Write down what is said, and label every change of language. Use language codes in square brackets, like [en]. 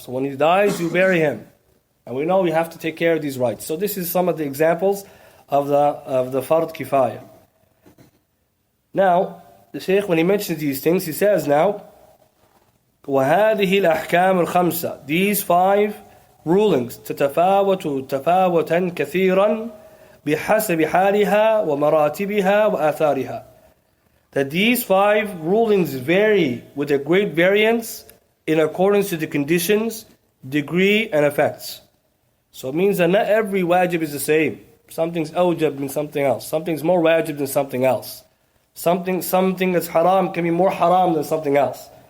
[en] So when he dies, you bury him. And we know we have to take care of these rights. So this is some of the examples of the fard kifaya. Now, the Shaykh, when he mentions these things, he says now, [ar] وَهَذِهِ الْأَحْكَامُ الْخَمْسَةِ. [en] These 5 rulings [ar] تتفاوت تفاوتا كثيرا بحسب حالها ومراتبها وآثارها. [en] That these 5 rulings vary with a great variance in accordance to the conditions, degree, and effects. So it means that not every wajib is the same. Something's awjab than something else. Something's more wajib than something else. Something that's haram can be more haram than something else.